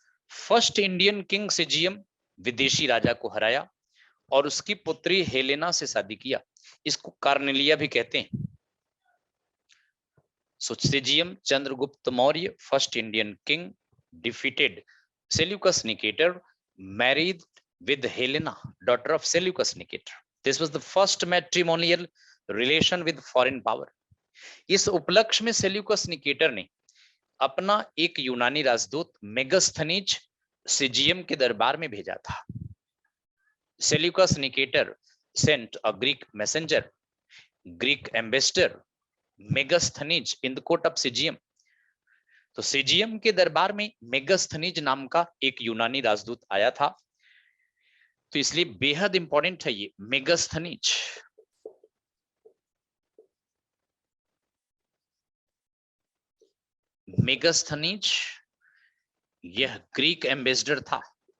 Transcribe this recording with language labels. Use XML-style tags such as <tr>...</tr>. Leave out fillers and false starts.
<en>first Indian king</en> <hi>caesium विदेशी राजा को हराया और उसकी पुत्री हेलेना से शादी किया। इसको कार्नेलिया भी कहते हैं।</hi> <en>सिजियम Chandragupta Maurya, first Indian king, defeated Seleucus Nicator, married with Helena, daughter of Seleucus Nicator. This was the first matrimonial relation with foreign power.</en> <hi>इस उपलक्ष्य में सेल्यूकस निकेटर ने अपना एक यूनानी राजदूत मेगास्थनीज सिजियम के दरबार में भेजा था।</hi> <en>Seleucus Nicator sent a Greek messenger, Greek ambassador Megasthenes in the court of सिजियम।</en> <hi>तो सिजियम के दरबार में मेगास्थनीज नाम का एक यूनानी राजदूत आया था। तो इसलिए बेहद इंपॉर्टेंट है ये मेगास्थनीज। मेगास्थनीज यह ग्रीक एम्बेसडर था।</hi>